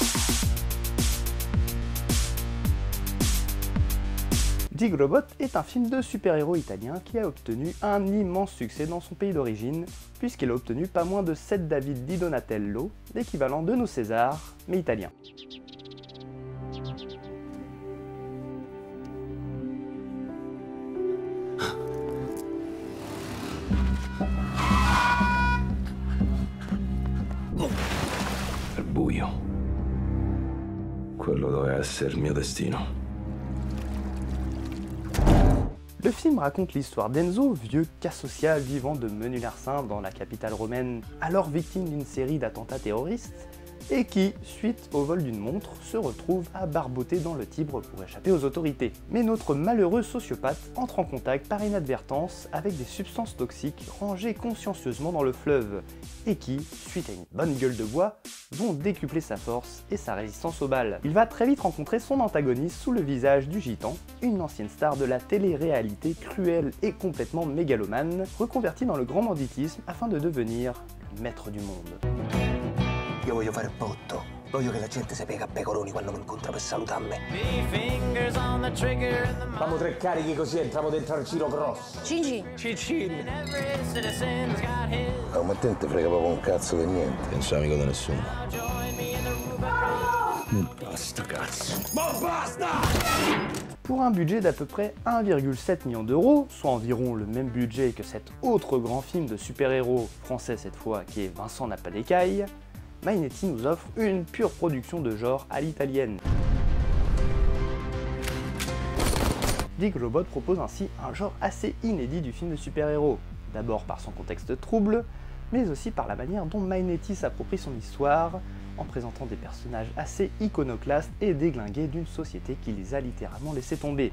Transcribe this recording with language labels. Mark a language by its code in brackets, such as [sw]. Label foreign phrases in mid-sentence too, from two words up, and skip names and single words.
[fr] Gigrobot est un film de super-héros italien qui a obtenu un immense succès dans son pays d'origine, puisqu'il a obtenu pas moins de 7 David di Donatello, l'équivalent de nos Césars, mais italiens. [it] Al buio. Quello doveva essere il mio destino. [fr] Le film raconte l'histoire d'Enzo, vieux cas social vivant de menu-larcin dans la capitale romaine, alors victime d'une série d'attentats terroristes, et qui, suite au vol d'une montre, se retrouve à barboter dans le Tibre pour échapper aux autorités. Mais notre malheureux sociopathe entre en contact par inadvertance avec des substances toxiques rangées consciencieusement dans le fleuve, et qui, suite à une bonne gueule de bois, vont décupler sa force et sa résistance aux balles. Il va très vite rencontrer son antagoniste sous le visage du gitan, une ancienne star de la télé-réalité cruelle et complètement mégalomane, reconvertie dans le grand banditisme afin de devenir le maître du monde. [it] Io voglio fare il botto. Voglio che la gente si piega a pecoroni quando mi incontra per salutarmi. Famo 3 carichi così entriamo dentro al giro grosso. Gigi. Cicin. La commettente frega proprio un cazzo di niente. Non sei amico di nessuno. Basta cazzo. Ma basta! [fr] Pour un budget d'à peu près 1,7 million d'euros, soit environ le même budget que cet autre grand film de super-héros, français cette fois, qui est Vincent n'a pas d'écailles, Mainetti nous offre une pure production de genre à l'italienne. Gigrobot propose ainsi un genre assez inédit du film de super-héros, d'abord par son contexte trouble, mais aussi par la manière dont Mainetti s'approprie son histoire, en présentant des personnages assez iconoclastes et déglingués d'une société qui les a littéralement laissés tomber.